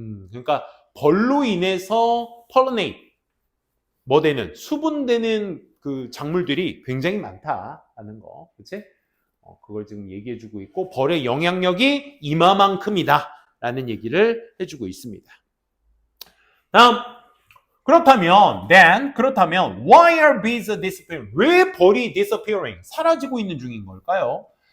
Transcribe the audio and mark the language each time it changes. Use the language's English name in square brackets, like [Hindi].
[Korean] 그러니까 벌로 인해서 pollinate 되는 수분되는 그 작물들이 굉장히 많다라는 거, 그치? 그걸 지금 얘기해주고 있고 벌의 영향력이 이마만큼이다라는 얘기를 해주고 있습니다. 다음 그렇다면 [English] why are bees disappearing? [Korean] 왜 벌이 disappearing? 사라지고 있는 중인 걸까요?